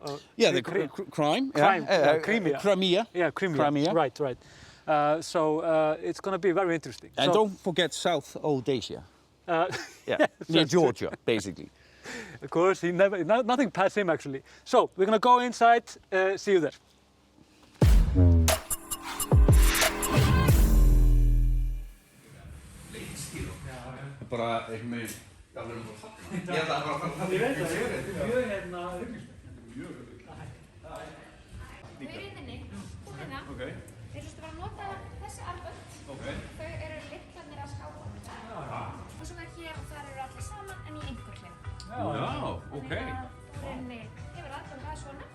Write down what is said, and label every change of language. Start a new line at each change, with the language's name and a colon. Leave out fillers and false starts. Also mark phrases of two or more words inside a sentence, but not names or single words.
English: Crimea. Yeah, Crimea. Right. So it's going to be very interesting. And don't forget South Odessa. Near Georgia, basically. Of course, nothing passed him actually. So we're going to go inside. See you there.
Icelandic: Bara einhvern veginn alveg að fagna. Ég ætla bara að fara Ég veit það, ég veit það. Mjög Mjög Þau eru inni, þú hérna. Þeir ætlastu bara að nota þessi armbönd. Þau eru lyklarnir að skápa. Og svo er hér og þar eru allir saman en í einhver klefa. Já, ok. Þannig að þú hefur aðgang að svona.